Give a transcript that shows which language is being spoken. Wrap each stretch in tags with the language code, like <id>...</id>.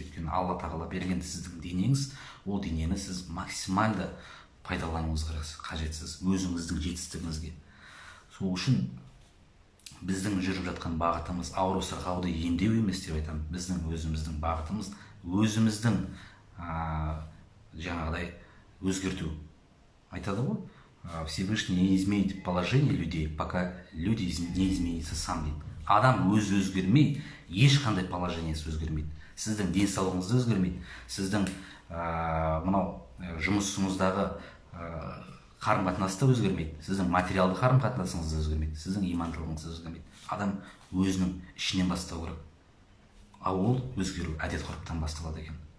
<kk>Өйткені Алла тағала берген сіздің денеңіз, ол денені сіз максималды пайдалануыңыз керексіз, қажетсіз өзіңіздің жетістігіңізге. Сол үшін біздің жүріп жатқан бағытымыз ауру сырқауды емдеу емес деп айтамын. Біздің өзіміздің бағытымыз өзіміздің жаңағыдай өзгерту. Айтады ғой,</kk> <ru>Всевышний не изменит положение людей, пока люди не изменятся сам</ru> <kk>дейді. Адам өзі өзгермей, ешқандай положениесі өзгермейді. Сіздің денсаулығыңыз өзгермейді. Сіздің мынау жұмысыңыздағы қарым-қатынасы да өзгермейді. Сіздің материалды қарым-қатынасыңыз да өзгермейді. Сіздің имандылығыңыз да өзгермейді. Адам өзінің ішінен бастау керек. Ал ол өзгеру әдет-ғұрыптан басталады екен.</kk>